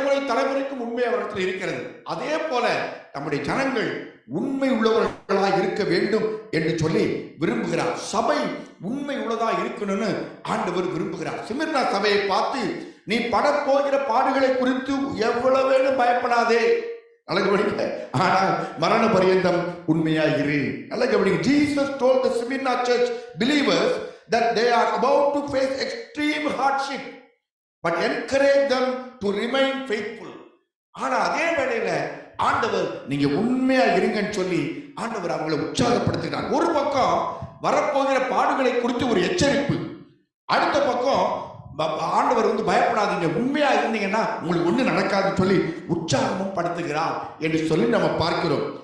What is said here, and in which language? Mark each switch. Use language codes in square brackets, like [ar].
[ta] தலைமுறைக்கும் உண்மை அவரிடத்தில் இருக்கிறது. அதே போல நம்முடைய ஜனங்கள் உண்மை உள்ளவர்களாக இருக்க வேண்டும் என்று சொல்லி விரும்புகிறார். சபை உண்மை உள்ளதா இருக்கணும்னு ஆண்டவர் விரும்புகிறார். சிமிர்னா சபையை பார்த்து, நீ படப்போகிற பாடுகளை குறித்து எவ்வளவு பயப்படாதே, நல்ல கவனிங்க, ஆனால் மரண பரியந்தம் உண்மையா இரு. நல்ல கவனிங்க. [en] Jesus told the Smyrna church believers that they are about to face extreme hardship, but encourage them to remain faithful. [ta] ஆனா அதே வேளையில ஆண்டவர் நீங்க உண்மையா இருங்கன்னு சொல்லி ஆண்டவர் அவங்களை உற்சாகப்படுத்துகிறார். ஒரு பக்கம் வரப்போகிற பாடுகளை குறித்து ஒரு எச்சரிப்பு, அடுத்த பக்கம் ஆண்டவர் பயப்படாதீங்க, உண்மையா இருந்தீங்கன்னா உங்களுக்கு ஒண்ணு நடக்காதுன்னு சொல்லி உற்சாகமும் படுத்துகிறார் என்று சொல்லி நம்ம பார்க்கிறோம்.